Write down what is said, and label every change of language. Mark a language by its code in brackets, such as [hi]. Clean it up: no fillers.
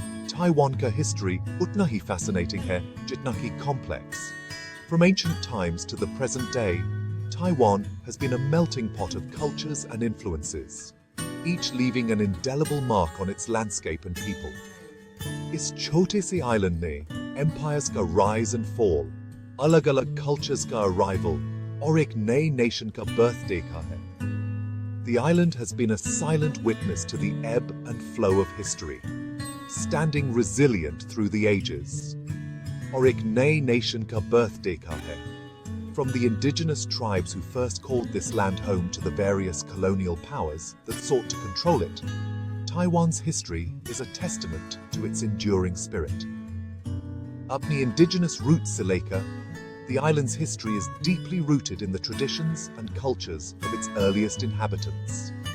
[hi] Taiwan ka history utna hi fascinating hai jitna hi complex. [en] From ancient times to the present day, Taiwan has been a melting pot of cultures and influences, each leaving an indelible mark on its landscape and people. [hi] इस छोटे से island ने empires का rise and fall, अलग अलग cultures का arrival और एक नए नेशन का बर्थ देखा है। [en] The island has been a silent witness to the ebb and flow of history, standing resilient through the ages. [hi] और एक नए नेशन का बर्थ देखा है। [en] From the indigenous tribes who first called this land home to the various colonial powers that sought to control it, Taiwan's history is a testament to its enduring spirit. [hi] Apni indigenous roots se lekar, [en] the island's history is deeply rooted in the traditions and cultures of its earliest inhabitants.